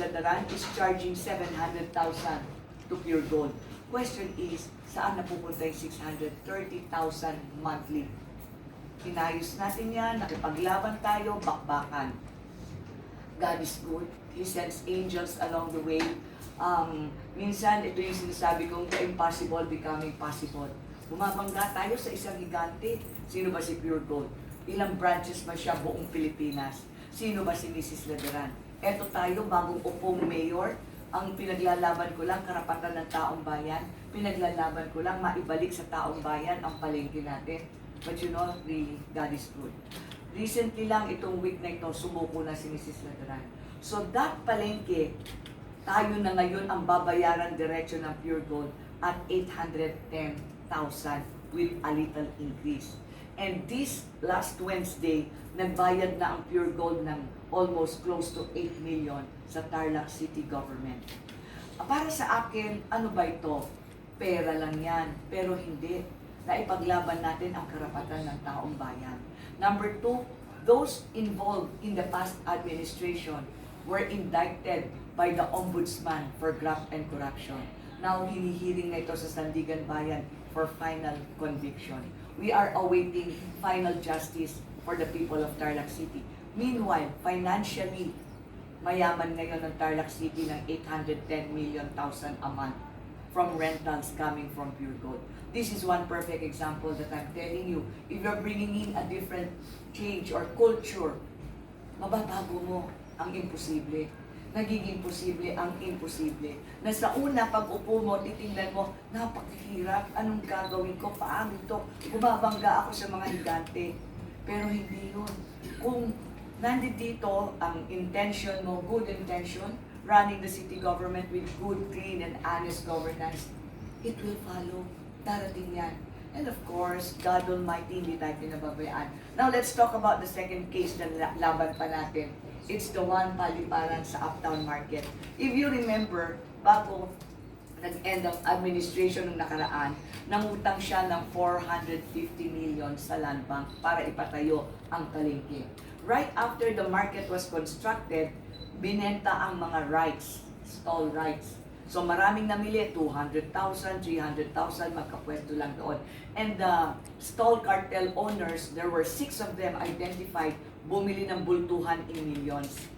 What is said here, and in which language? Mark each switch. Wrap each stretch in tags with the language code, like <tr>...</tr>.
<en>Ladaran is charging 700,000 to Pure Gold. Question is,</en> <tl>saan napupunta yung 630,000 monthly? Inayos natin yan, nakipaglaban tayo, bakbakan.</tl> <en>God is good. He sends angels along the way.</en> <tl>Minsan, ito yung sinasabi kong</tl> <en>the impossible becoming possible.</en> <tl>Bumabangga tayo sa isang higante. Sino ba si Pure Gold? Ilang branches ba siya buong Pilipinas? Sino ba si Mrs. Ladaran? Eto tayo, bagong upong mayor. Ang pinaglalaban ko lang, karapatan ng taong bayan. Pinaglalaban ko lang, maibalik sa taong bayan ang palengke natin.</tl> <en>But you know, really, God is good.</en> <tl>Recently lang, itong week na ito, sumuko na si Mrs. Ladaran. So that palengke, tayo na ngayon ang babayaran diretso ng Pure Gold at 810,000</tl> <en>with a little increase. And this last Wednesday,</en> <tl>nagbayad na ang</tl> <en>Pure Gold ng almost close to 8 million sa Tarlac City Government.</en> <tl>Para sa akin, ano ba ito? Pera lang yan. Pero hindi. Naipaglaban natin ang karapatan ng taong bayan.</tl> <en>Number two, those involved in the past administration were indicted by the Ombudsman for graft and corruption.</en> <tl>Now, hinihiling na ito sa Sandigan Bayan for final conviction.</tl> <en>We are awaiting final justice for the people of Tarlac City. Meanwhile, financially,</en> <tl>mayaman ngayon ng Tarlac City ng</tl> <en>810 million thousand a month from rentals coming from Pure Gold. This is one perfect example that I'm telling you. If you're bringing in a different change or culture,</en> <tl>mababago mo ang imposible. Nagiging posible ang imposible. Na sa una, pag upo mo, titingnan mo, napakahirap, anong gagawin ko, paano ito? Bumabangga ako sa mga higante. Pero hindi yun. Kung nandito ang intention mo,</tl> <en>good intention, running the city government with good, clean, and honest governance, it will follow.</en> <tl>Darating yan.</tl> <en>And of course, God Almighty,</en> <tl>hindi tayo pinababayaan.</tl> <en>Now, let's talk about the second case</en> <tl>na laban pa natin.</tl> <en>It's the one</en> <tl>paliparan sa</tl> <en>Uptown Market. If you remember,</en> <tl>bago nag-end ang administration ng nakaraan, nangutang siya ng 450 million sa Land Bank para ipatayo ang palengke.</tl> <en>Right after the market was constructed,</en> <tl>binenta ang mga</tl> <en>rights, stall rights.</en> <tl>So maraming namili, 200,000, 300,000, magkapwesto lang doon.</tl> <en>And the stall cartel owners, there were 6 of them identified,</en> <tl>bumili ng bultuhan</tl> <en>in millions.</en>